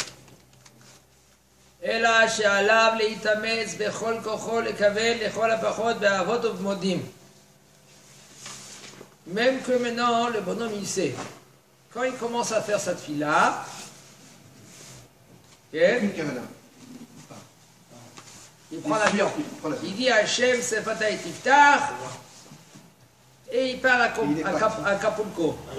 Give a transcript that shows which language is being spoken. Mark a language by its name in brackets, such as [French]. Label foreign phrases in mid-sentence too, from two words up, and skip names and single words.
[Hebrew] אלא שעליו להתאמץ בכל כוחו לכוון לכל הפחות באבות ובמודים. [French] Même que maintenant le bonhomme il sait, quand il commence à faire sa tfila, il prend l'avion. Il dit à Hachem, [Hebrew] שפתי תפתח, [French] et il part à Acapulco.